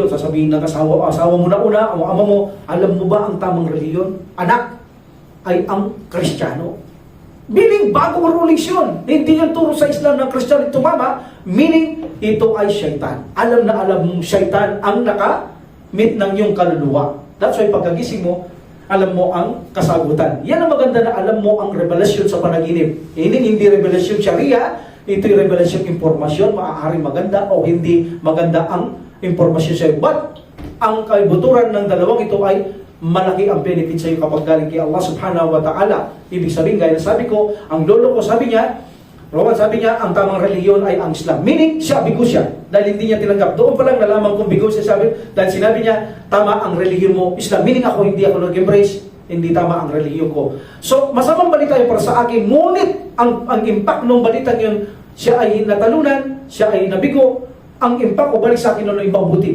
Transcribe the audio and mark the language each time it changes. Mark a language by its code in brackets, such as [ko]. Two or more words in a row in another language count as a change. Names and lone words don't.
[tl] Sasabihin ng asawa mo na una, o ama mo, alam mo ba ang tamang relihiyon? Anak, ay ang Kristiyano. Meaning, bagong rulings yun. Hindi yung turo sa Islam ng Kristiyano ito, mama. Meaning, ito ay syaitan. Alam na alam mong syaitan ang nakamit ng iyong kaluluwa. That's why pagkagising mo, alam mo ang kasagutan. Yan ang maganda na alam mo ang revelasyon sa panaginip. Hindi revelasyon Sharia, ito'y revelasyon impormasyon, maaaring maganda o hindi maganda ang impormasyon sa'yo. But, ang kaibuturan ng dalawang ito ay malaki ang benefit sa iyo kapag galing kay Allah [ar] سبحانه وتعالى. [tl] Ibig sabihin, gaya na sabi ko, ang lolo ko sabi niya, Roman sabi niya, ang tamang reliyon ay ang Islam. Meaning, siya bigo siya. Dahil hindi niya tinanggap. Doon pa lang nalaman kong bigo siya sabi, dahil sinabi niya, tama ang reliyon mo, Islam. Meaning ako, hindi ako nag-embrace, hindi tama ang reliyon ko. So, masamang balita yun para sa akin, ngunit ang impact ng balitang yun, siya ay natalunan, siya ay nabigo, ang impact o balik sa akin noon ay mabuti.